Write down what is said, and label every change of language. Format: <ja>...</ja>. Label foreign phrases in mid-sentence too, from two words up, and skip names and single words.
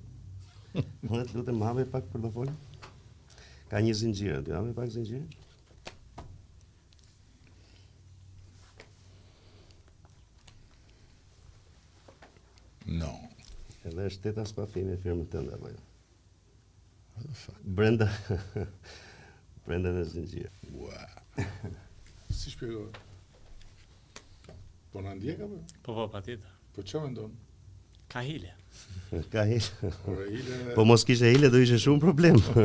<sq>Unë të lutem hape pak portofolin. Ka një zinxhir aty, hape pak zinxhirin. No. Edhe është teta spafi me firmën tënde apo jo?</sq> <en>What the fuck?</en> <sq>Brenda brenda në zinxhir. Ua. Si shpjegohet? Po na ndjek apo? Po, patjetër. Po çfarë mendon? Ka hile. Ka hile. Ora ile. Po mos kishte hile do ishte shumë problem.</sq>